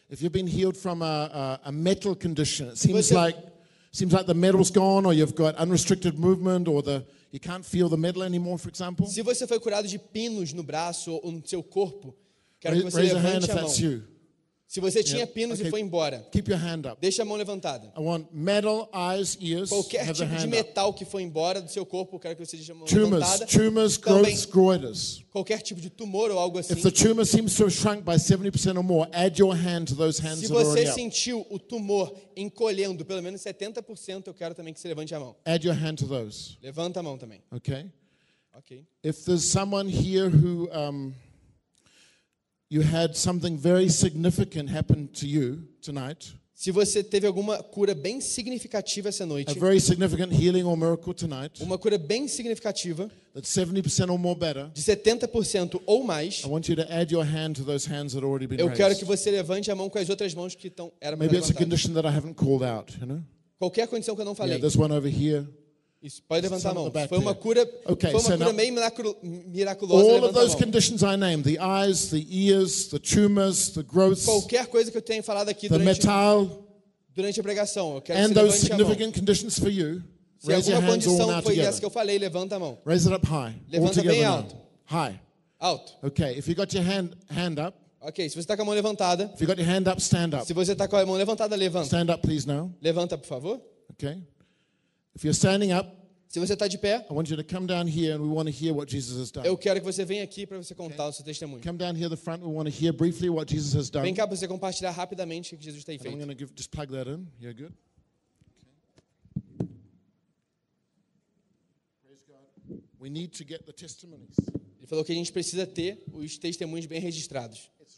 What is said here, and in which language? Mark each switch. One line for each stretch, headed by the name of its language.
English: If you've been healed from a metal condition, it seems like the metal's gone, or you've got unrestricted movement, or the you can't feel the metal anymore, for example.
Portuguese: Se você foi curado de pinos no braço ou no seu corpo, quero que você levante a mão.
English: That's you.
Portuguese: Se você tinha pinos e foi embora,
English: keep your hand up.
Portuguese: Deixa a mão levantada.
English: I want metal, eyes, ears,
Portuguese: qualquer
English: have
Portuguese: tipo
English: the hand
Portuguese: de metal
English: up.
Portuguese: Que foi embora do seu corpo, quero que você deixe a mão
English: tumors,
Portuguese: levantada.
English: Tumors, growths, goiters.
Portuguese: Qualquer tipo de tumor ou algo assim.
English: If the tumor seems to have shrunk by 70% or more, add your hand to those hands.
Portuguese: Se você sentiu o tumor encolhendo pelo menos 70%, eu quero também que você levante a mão.
English: Add your hand to those.
Portuguese: Levanta a mão também.
English: Okay. Okay. If there's someone here who you had something very significant happen to you tonight.
Portuguese: Se você teve alguma cura bem significativa essa noite.
English: A very significant healing or miracle tonight.
Portuguese: Uma cura bem significativa.
English: That's 70% or more better.
Portuguese: De 70% ou mais.
English: I want you to add your hand to those hands that already been
Portuguese: eu
English: raised.
Portuguese: Eu quero que você levante a mão com as outras mãos que estão eram.
English: Maybe it's a condition that I haven't called out, you know?
Portuguese: Qualquer condição que eu não falei.
English: Yeah, there's one over here.
Portuguese: Isso, pode levantar a mão. Foi uma cura,
English: okay,
Portuguese: foi uma
English: so
Portuguese: cura
English: now,
Portuguese: meio miraculosa.
English: All of those conditions I named, the eyes, the ears, the tumors, the growths.
Portuguese: Qualquer coisa que eu tenha falado aqui
English: the metal,
Portuguese: durante a pregação, eu quero
English: and those significant conditions for you.
Portuguese: Se
English: raise
Portuguese: alguma
English: your hands
Portuguese: condição
English: all now
Portuguese: foi
English: together.
Portuguese: Essa que eu falei, levanta a mão.
English: Raise it up high.
Portuguese: Levanta bem alto.
English: Now. High.
Portuguese: Alto.
English: Okay, if you got your hand up.
Portuguese: Okay, se você está com a mão levantada.
English: If you got your hand up, stand up.
Portuguese: Se você está com a mão levantada, levanta.
English: Stand up, please now.
Portuguese: Levanta, por favor.
English: Okay. If you're standing up,
Portuguese: se você está de pé,
English: I want you to come down here and we want to hear what Jesus has done.
Portuguese: Eu quero que você venha aqui para você contar o seu testemunho.
English: Come down here the front, we want to hear briefly what Jesus has done.
Portuguese: Vem cá para você compartilhar rapidamente o que Jesus tem feito.
English: I'm going to just plug that in. You're good. Okay. Praise God. We need to get the testimonies.
Portuguese: Ele falou que a gente precisa ter os testemunhos bem registrados.